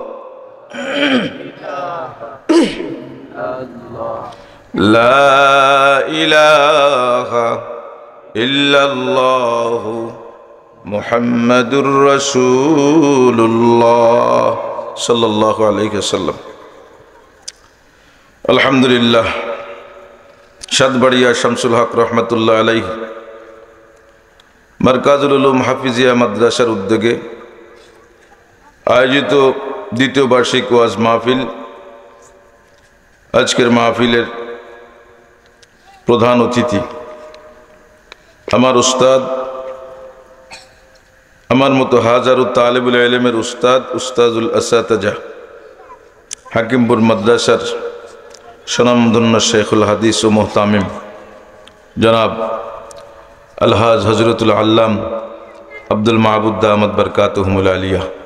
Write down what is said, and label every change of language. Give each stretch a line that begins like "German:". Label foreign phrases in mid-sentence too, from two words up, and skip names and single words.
Arabic: لا إله إلا الله محمد رسول الله صلى الله عليه وسلم.
Bangla: अल्हम्दुलिल्लाह। শাদবাড়িয়া শামসুল হক
Arabic: رحمة الله عليه
Bangla: মারকাজুল উলুম হাফিজিয়া মাদ্রাসার উদ্যোগে আয়োজিত দ্বিতীয় বার্ষিক ওয়াজ মাহফিল। আজকের মাহফিলের প্রধান অতিথি আমার उस्ताद আমার মতো হাজারো তালিবুল ইলমের
Arabic: أستاذ الأساتذة
Bangla: হাকিমপুর মাদ্রাসার স্বনামধন্য শেখুল হাদিস ও মুহতামিম জনাব আলহাজ হজরতুল আল্লাম আব্দুল মাহবুদ
Arabic: دامت بركاتهم العالية,